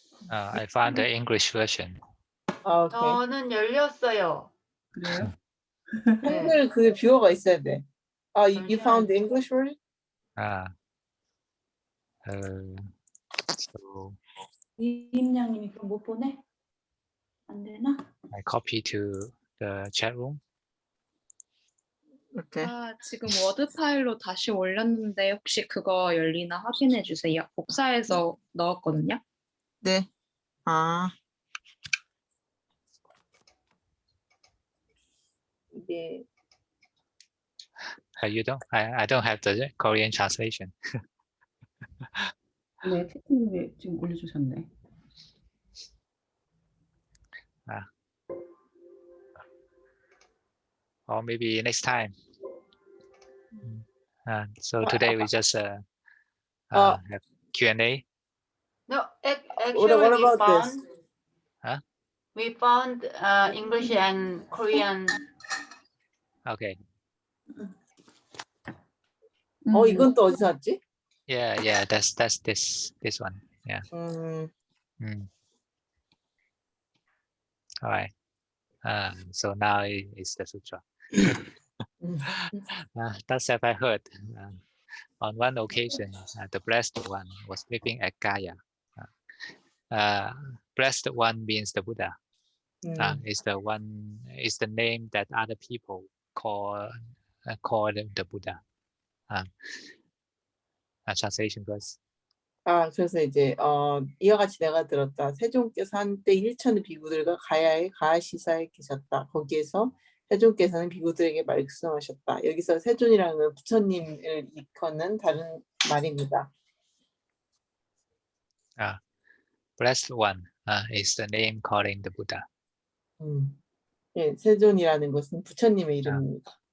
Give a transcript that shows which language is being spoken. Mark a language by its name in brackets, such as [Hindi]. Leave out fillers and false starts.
[English] I found the English version. 아, 오케이. [Korean] 저는 열렸어요. 그래요? 한글 그 뷰어가 있어야 돼. [English] 아, you found the English version? So [Korean] 이임양님이 그럼 못 보내? 안 되나? [English] I copy to the chat room. 오케이. [Korean] 지금 워드 파일로 다시 올렸는데 혹시 그거 열리나 확인해 주세요. 복사해서 넣었거든요. 네. 이게 [English] You don't? I don't have the Korean translation. 네, 채팅에 지금 올려주셨네. Or maybe next time. So today we just have Q&A. No, What actually about this? we found English and Korean. Okay. [Korean] 이건 또 어디서 왔지? [English] Yeah. That's this one. Yeah. All right. So now it's the sutra. Thus have I heard. On one occasion, the blessed one was living at Gaya. Blessed one means the Buddha. Is the name that other people call the Buddha. Translation verse. [Korean] 그래서 이제 이와 같이 내가 들었다. 세존께서 한때 1천의 비구들과 가야의 가시사에 계셨다. 거기에서 세존께서는 비구들에게 말씀하셨다. 여기서 세존이라는 건 부처님을 일컫는 다른 말입니다. [English] Blessed one is the name calling the Buddha. [Korean] 예, 세존이라는 것은 부처님의 이름입니다.